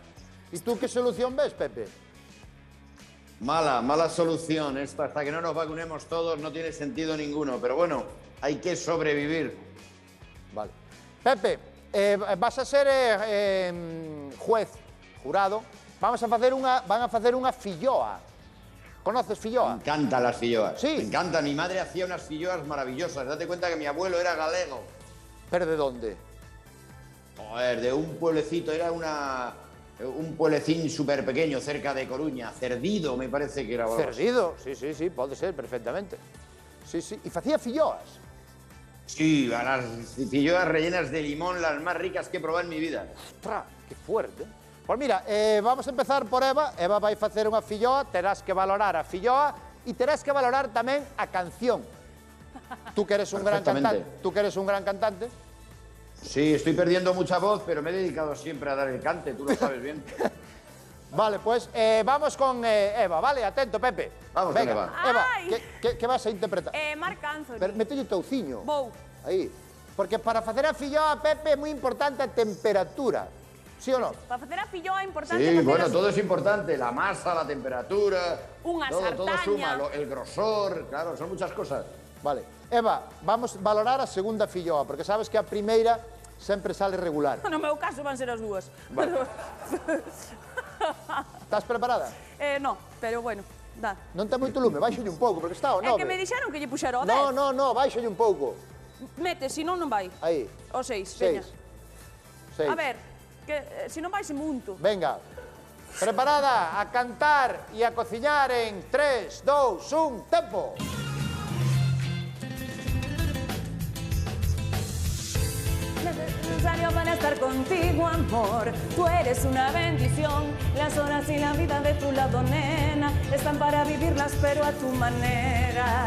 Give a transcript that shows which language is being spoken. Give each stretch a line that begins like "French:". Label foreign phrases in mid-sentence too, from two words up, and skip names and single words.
Spanish: ¿Y tú qué solución ves, Pepe? Mala solución. Esto hasta que no nos vacunemos todos no tiene sentido ninguno, pero bueno, hay que sobrevivir. Vale. Pepe, vas a ser juez, jurado.
Galician: Van a facer unha filloa.
Spanish: ¿Conoces filloa? Me encantan las filloas. Sí. Me encantan. Mi madre hacía unas filloas maravillosas. Date cuenta que mi abuelo era galego. ¿Pero de dónde? Joder, de un pueblecito, era un pueblecín súper pequeño, cerca de Coruña. Cerdido, me parece que era.
Galician: Cerdido, sí, pode ser, perfectamente.
Spanish: Sí, y facía filloas. Sí, las filloas rellenas de limón, las más ricas que he probado en mi vida. Ostras, que fuerte. Pues mira, vamos a empezar por Eva.
Galician: Eva vai facer unha filloa, terás que valorar a filloa e terás que valorar tamén a canción.
Spanish: Tú que eres un gran cantante. Tú que eres un gran cantante. Sí, estoy perdiendo mucha voz, pero me he dedicado siempre a dar el cante, tú lo sabes bien. Vale, pues vamos con Eva, ¿vale? Atento, Pepe. Vamos con Eva. Eva, que vas a interpretar? Marc Anthony.
Galician: Mételle touciño. Vou. Aí. Porque para facer a filloa, Pepe, é moi importante a temperatura.
Spanish: ¿Sí o no?
Galician: Para facer a filloa é importante
Spanish: Sí,
Galician: facer
Spanish: bueno,
Galician: as...
Spanish: todo es importante. La masa, la temperatura,
Galician: Unha
Spanish: todo
Galician: sartaña.
Spanish: suma, el grosor, claro, son muchas cosas. Vale.
Galician: Eva, vamos a valorar a segunda filloa, porque sabes que a primeira sempre sale regular. No meu caso van ser as dúas. Vale. Estás preparada? No, pero bueno, dá. Non ten moito lume, baixolle un pouco, porque está o 9. É que me dixeron que lle puxera o 10. No, baixolle un pouco. Mete, si non vai. Aí. O 6, veña. 6. A ver, que si non vai se munto.
Spanish: Venga.
Galician: Preparada a cantar e a cociñar en 3, 2, 1, tempo.
Spanish: Necesario para estar contigo, amor. Tú eres una bendición. Las horas y la vida de tu lado, nena, están para vivirlas, pero a tu manera.